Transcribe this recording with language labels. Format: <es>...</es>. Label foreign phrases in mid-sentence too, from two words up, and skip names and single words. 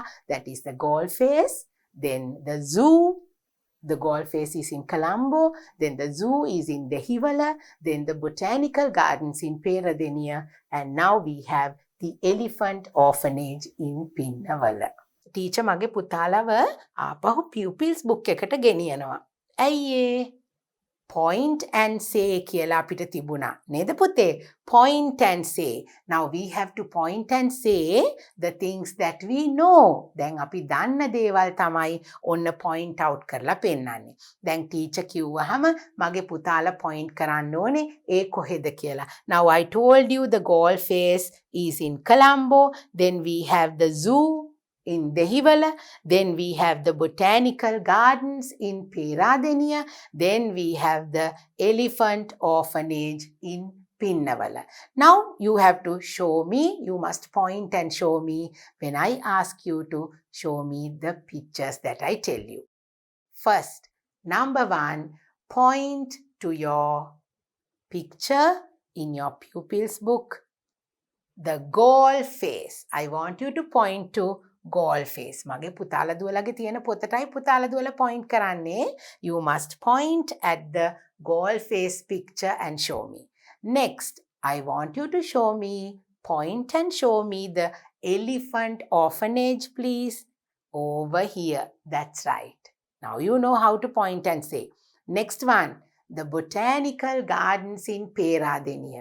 <en>That is the Galle Face, then the zoo. The Galle Face is in Colombo, then the zoo is in Dehiwala, then the Botanical Gardens in Peradenia, and now we have the Elephant Orphanage in Pinnavala.</en> <si>Teacher මගේ පුතාලා ආපහු</si> <en>pupils book</en> <si>එකට ගෙනියනවා. ඇයි</si> <en>point and say</en> <si>කියලා අපිට තිබුණා. නේද පුතේ?</si> <en>Point and say. Now we have to point and say the things that we know.</en> <si>දැන් අපි දන්න දේවල් තමයි ඔන්න</si> <en>point out</en> <si>කරලා පෙන්නන්නේ. දැන් teacher කිව්වහම මගේ පුතාලා point කරන්න ඕනේ ඒ කොහෙද කියලා.</si> <en>Now I told you the Galle Face is in Colombo. Then we have the zoo in Dehiwala, then we have the Botanical Gardens in Peradenia, then we have the Elephant Orphanage in Pinnavala. Now you have to show me, you must point and show me when I ask you to show me the pictures that I tell you. First, number 1, point to your picture in your pupils book. The Galle Face. I want you to point to Galle Face.</en> <si>මගේ පුතාලා දුවලගේ තියෙන පොතටයි පුතාලා දුවලා point කරන්නේ.</si> <en>You must point at the Galle Face picture and show me. Next, I want you to show me, point and show me the Elephant Orphanage, please. Over here. That's right. Now you know how to point and say. Next one, the Botanical Gardens in Peradenia.</en>